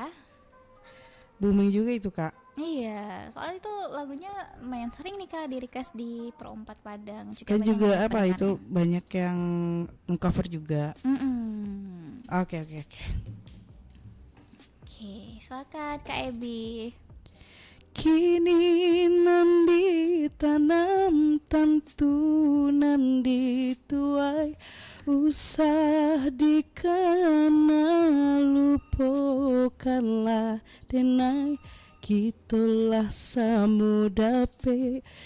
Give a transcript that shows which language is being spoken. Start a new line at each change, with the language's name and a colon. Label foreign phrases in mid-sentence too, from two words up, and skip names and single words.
Indonesian: Booming juga itu Kak. Iya, soalnya itu lagunya lumayan sering nih Kak di request di Pro 4 Padang. Dan banyak juga yang apa pendengarnya. itu banyak yang cover juga. Oke. Oke, silakan Kak Ebi.
Minangkabau: Kini nandi tanam tantu nandi tuai usah dikana lupakanlah denai kitulah samudape